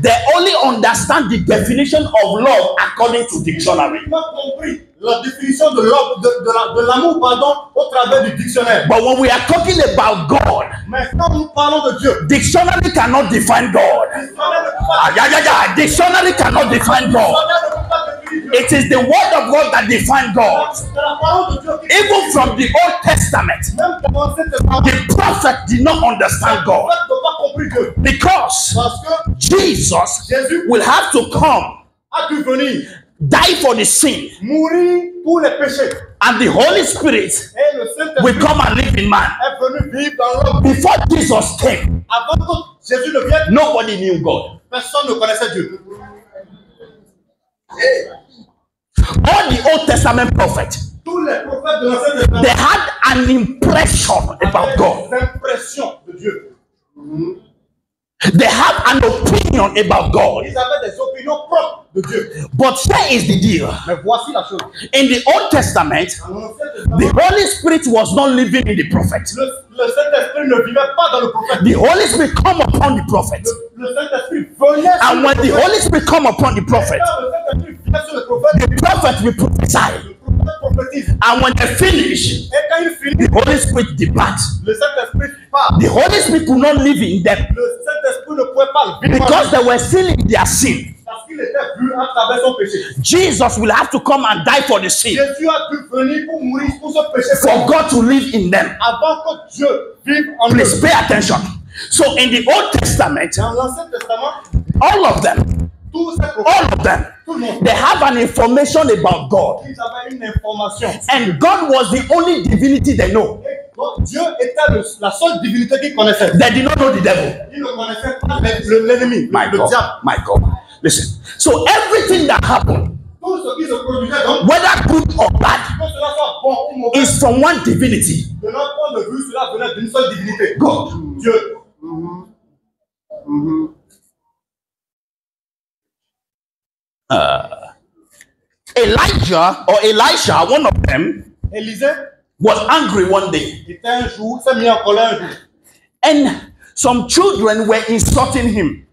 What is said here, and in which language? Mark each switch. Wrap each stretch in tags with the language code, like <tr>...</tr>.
<en>they only understand the definition of love according to dictionary.</en> <fr>Ils n'ont pas compris la définition de l'amour, pardon, au travers du dictionnaire.</fr> <en>But when we are talking about God,</en> <fr>Mais quand nous parlons de Dieu,</fr> <en>dictionary cannot define God.</en> <fr>le dictionnaire ne peut pas</fr> <en>Dictionary cannot define God.</en> <fr>définir Dieu.</fr> <en>It is the word of God that defines God.</en> <fr>C'est la parole de Dieu qui</fr> <en>Even from the Old Testament,</en> <fr>même dans l'Ancien Testament,</fr> <en>the prophet did not understand</en> <fr>le</fr> <en>God</en> <fr>prophète n'a pas compris Dieu.</fr> <en>because</en> <fr>Parce que</fr> <en>Jesus</en> <fr>Jésus</fr> <en>will have to come,</en> <fr>a dû venir</fr> <en>die for the sin,</en> <fr>mourir pour les péchés.</fr> <en>and the Holy Spirit</en> <fr>Et le Saint-Esprit</fr> <en>will come and live in man.</en> <fr>est venu vivre dans l'homme.</fr> <en>Before Jesus came,</en> <fr>Avant que Jésus ne vienne,</fr> <en>nobody knew God.</en> <fr>personne ne connaissait Dieu.</fr> <en>All the Old Testament prophets,</en> <fr>Tous les prophètes de l'Ancien Testament</fr> <en>they had an impression about</en> <fr>avaient</fr> <en>God.</en> <fr>des impressions de Dieu.</fr> <en>They have an opinion about God.</en> <fr>Ils avaient des opinions propres de Dieu.</fr> <en>But here is the deal.</en> <fr>Mais voici la chose.</fr> <en>In the Old Testament,</en> <fr>Dans l'Ancien</fr> <en>the</en> <fr>Testament,</fr> <en>Holy Spirit was not living in the prophet.</en> <fr>le Saint-Esprit ne vivait pas dans le prophète.</fr> <en>The Holy Spirit come upon the prophet.</en> <fr>Le Saint-Esprit venait sur</fr> <en>And</en> <fr>le</fr> <en>when the</en> <fr>prophète.</fr> <en>Holy Spirit come upon the prophet,</en> <fr>Quand le Saint-Esprit vient sur le prophète,</fr> <en>the prophet will prophesy.</en> <fr>le prophète prophétise.</fr> <en>And when they finish,</en> <fr>Et quand il finit,</fr> <en>the Holy Spirit departs.</en> <fr>le Saint-Esprit part.</fr> <en>The Holy Spirit could not live in them</en> <fr>Le Saint-Esprit ne pouvait pas le vivre</fr> <en>because they were still in their sin.</en> <fr>parce qu'il était vu à travers son péché.</fr> <en>Jesus will have to come and die for the sin</en> <fr>Jésus a dû venir pour mourir pour ce péché.</fr> <en>for God to live in them.</en> <fr>Avant que Dieu vive en</fr> <en>Please</en> <fr>eux.</fr> <en>pay attention. So in the Old Testament,</en> <fr>Dans l'Ancien Testament,</fr> <en>all of them,</en> <fr>tous ces prophètes,</fr> <en>all of them,</en> <fr>tout le monde,</fr> <en>they have an information about God.</en> <fr>ils avaient une information.</fr> <en>And God was the only divinity they know.</en> <fr>Et donc, Dieu était la seule divinité qu'ils connaissaient.</fr> <en>They did not know the devil.</en> <fr>Ils ne connaissaient pas l'ennemi,</fr> <en>My</en> <fr>le</fr> <en>God,</en> <fr>diable.</fr> <en>my God. Listen. So everything that happened,</en> <fr>Tout ce qui se produisait, donc,</fr> <en>whether good or bad,</en> <fr>que cela soit bon ou mauvais,</fr> <en>is from one divinity,</en> <fr>de notre point de vue, cela venait d'une seule divinité.</fr> <en>God.</en> <fr>Dieu.</fr> <en>Elijah or Elisha, one of them,</en> <fr>Élisée</fr> <en>was angry one day.</en> <fr>était un jour, s'est mis en colère un jour.</fr> <en>And some children were insulting him.</en>